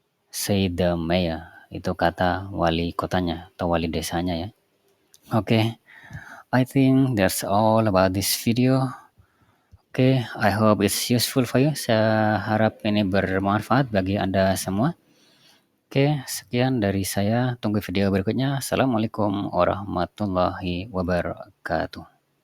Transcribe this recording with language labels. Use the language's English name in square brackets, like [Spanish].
[English] Say the mayor, [Indonesian] itu kata wali kotanya atau wali desanya ya. [English] Okay, I think that's all about this video. Okay, I hope it's useful for you. [Indonesian] Saya harap ini bermanfaat bagi Anda semua. Oke, sekian dari saya. Tunggu video berikutnya. Assalamualaikum warahmatullahi wabarakatuh.